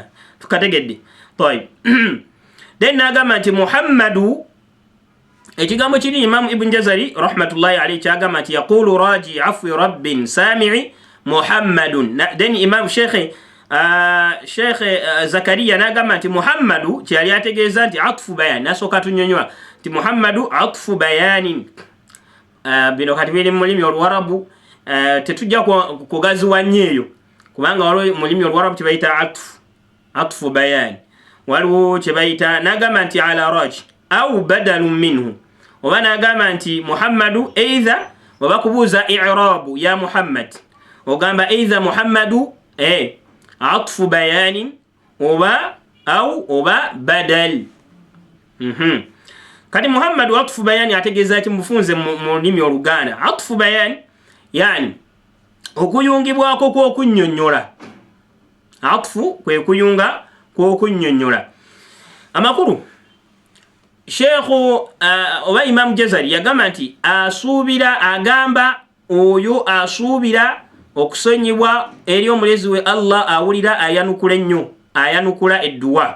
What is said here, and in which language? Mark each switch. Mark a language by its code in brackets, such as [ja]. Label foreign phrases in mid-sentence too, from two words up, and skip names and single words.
[lg] Tukategedde. Tayib. Then n'agamba nti Muhammadu, ekigambo kiri Imam Ibn Jazari [ar] رحمة الله عليه [lg] kyagamba nti [ar] يقول راجي عفو رب سميع محمد. [lg] Then Imam Sheikh Zakaria n'agamba nti Muhammadu kyali ategeeza nti [ar] عطف بيان. [lg] Nasooka tunyonyola nti Muhammadu [ar] عطف بيان. [lg] Bino kati biri mu lulimi Oluwarabu, tetujja kugaziwa nnyo eyo kubanga waliwo mu lulimi Oluwarabu kye bayita [ar] عطف بيان. [lg] Waliwo kye bayita n'agamba nti [ar] على راجي أو بدل منه, [lg] oba n'agamba nti Muhammadu either oba kubuuza i'rabu ya Muhammad ogamba either Muhammadu [ar] عطف بيان [lg] oba badal. kati Muhammadu [ar] عطف بيان [lg] ategeeza ati mufunze mu lulimi Oluganda. [ar] عطف بيان [lg] yani okuyungibwako kw'okunnyonnyola. Atfu kwe kuyunga kw'okunnyonnyola. Amakulu Sheikhu oba Imam Jazari yagamba nti agamba oyo asuubira okusonyibwa eri omulezi we Allah awulira ayanukula ennyo, ayanukula edduwa.